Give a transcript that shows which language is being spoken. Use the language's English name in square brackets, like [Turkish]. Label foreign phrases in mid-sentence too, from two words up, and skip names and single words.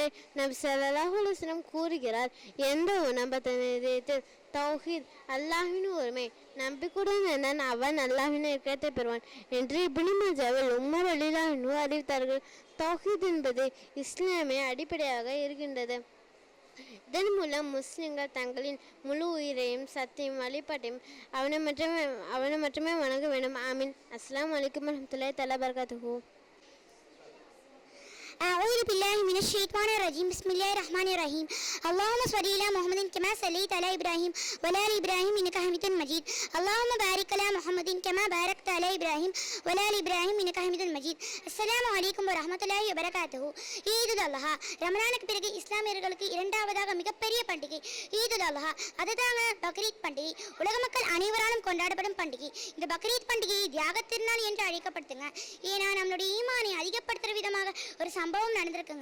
[Tamil] நபி [Arabic] صلى الله عليه وسلم [Tamil] கூறுகிறார், எந்த நம்பத்தில் தௌஹீத் அல்லாஹ்வின் ஒருமை நம்பிக்கையுடன் இருந்தான் அவன் அல்லாஹ்வின் இறக்கத்தை பெறுவான் என்று இப்னு மாஜாவில் உமர் [Arabic] رضي الله عنه [Tamil] அறிவித்தார்கள். தௌஹீத் என்பது இஸ்லாமிய அடிப்படையாக இருக்கின்றது. இதன் மூலம் முஸ்லிம்கள் தங்களின் முழு உயிரையும் சத்தியம் வழிபாட்டையும் அவனை மட்டுமே வணங்க வேண்டும். ஆமீன். [Arabic] السلام عليكم ورحمة الله تعالى وبركاته. أعوذ بالله من الشيطان الرجيم. بسم الله الرحمن الرحيم. اللهم صل على محمد كما صليت على إبراهيم وعلى آل إبراهيم إنك حميد مجيد. اللهم بارك على محمد كما باركت على إبراهيم وعلى آل إبراهيم إنك حميد مجيد. السلام عليكم ورحمة الله وبركاته. [Tamil] ஈதுல் அல்ஹா. ரமலானுக்கு பிறகு இஸ்லாமியர்களுக்கு இரண்டாவதாக மிகப்பெரிய பண்டிகை ஈதுல் அல்ஹா. அதுதாங்க பக்ரீத் பண்டிகை. உலக மக்கள் அனைவராலும் கொண்டாடப்படும் பண்டிகை. இந்த பக்ரீத் பண்டிகை தியாக திருநாள் என்று அழைக்கப்படுதுங்க. ஏன்னா நம்மளுடைய ஈமானை அதிகப்படுத்துகிற விதமாக ஒரு சம்பவம் நடந்திருக்குங்க.